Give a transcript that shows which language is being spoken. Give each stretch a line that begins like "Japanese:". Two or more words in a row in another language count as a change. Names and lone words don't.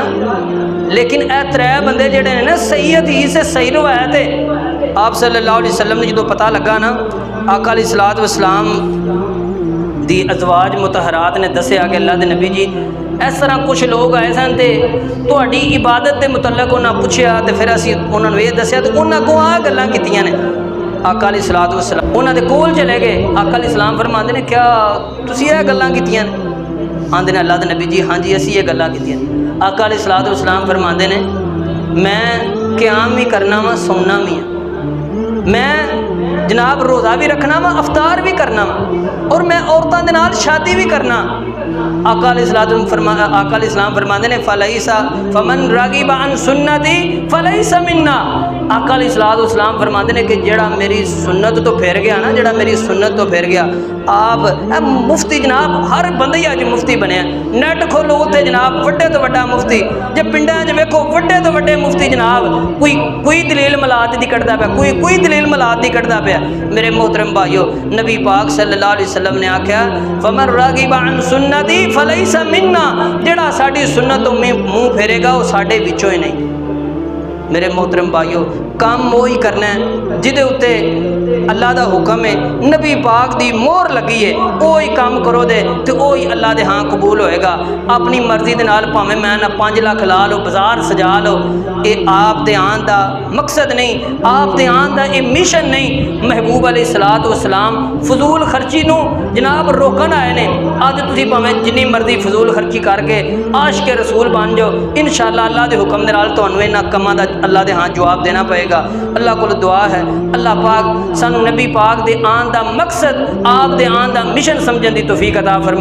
Punjabi: لیکن اے ترے بندے جیہڑے نے نا صحیح حدیث سے صحیح روایت ہے، آپ
Arabic: صلى الله عليه وسلم
Punjabi: نے جو پتا لگا نا آقا
Arabic: عليه الصلاة والسلام
Punjabi: دی ازواج مطہرات نے دسیا کہ اللہ کے نبی جی اس طرح کچھ لوگ آئے سن تو تہاڈی عبادت کے متعلق انہیں پچھیا تو فیر اسیں انہوں نے یہ دسیا تو انہوں نے اگوں آ گلاں کیتیاں نے. آقا
Arabic: عليه الصلاة والسلام
Punjabi: انہاں دے کول چلے گئے۔ آقا
Arabic: عليه السلام
Punjabi: فرماتے نے کیا تسیں یہ گلاں کیتیاں نے? آکھدے نے اللہ کے نبی جی ہاں جی اسیں یہ گلاں کیتیاں نے. آقا
Arabic: عليه الصلاة والسلام
Punjabi: فرماتے نے میں قیام بھی کرنا واں سونا بھی ہے، میں جناب روزہ بھی رکھنا واں افطار بھی کرنا واں، اور میں عورتوں کے نال شادی بھی کرنا. آقا عليه السلام فرماتے نے
Arabic: فليس فمن رغب عن سنتي فليس مني.
Punjabi: آقا علیہ السلام فرماتے نے کہ جیہڑا میری سنت توں پھر گیا نا، جیہڑا میری سنت توں پھر گیا. آپ مفتی جناب ہر بندہ ای اج مفتی بنیا، نیٹ کھولو اتے جناب وڈے توں وڈا مفتی، جے پنڈاں چ ویکھو وڈے توں وڈے مفتی جناب، کوئی دلیل میلاد دی کڈھدا پیا، کوئی دلیل میلاد دی کڈھدا پیا. میرے محترم بھائیو، نبی پاک
Arabic: صلى الله عليه وسلم
Punjabi: نے آکھیا
Arabic: فمن رغب عن سنتي فليس مني,
Punjabi: جیہڑا ساڈی سنت توں منہ پھیرے گا وہ ساڈے وچوں ای نہیں. میرے محترم بھائیو، کام وہ ای کرنا ہے جدے اتے اللہ کا حکم ہے، نبی پاک کی مہر لگی ہے، وہ ای کام کرو گے تو وہ ای اللہ دے ہاں قبول ہووے گا. اپنی مرضی کے نال بھاویں میں نا 5 لکھ لا لو، بازار سجا لو، یہ آپ دے آن کا مقصد نہیں، آپ دے آن کا یہ مشن نہیں. محبوب
Arabic: عليه الصلاة والسلام
Punjabi: فضول خرچی نوں جناب روکن آئے نے. اج تسیں بھاویں جنی مرضی فضول خرچی کر کے عاشق رسول بن جاؤ,
Arabic: إن شاء الله
Punjabi: اللہ کے حکم دے نال تہانوں انہاں کماں دا اللہ دے ہاں جواب دینا پئے گا. اللہ کو دعا ہے اللہ پاک سانوں نبی پاک دے آن دا مقصد، آپ دے آن دا مشن سمجھن دی توفیق عطا فرمائے.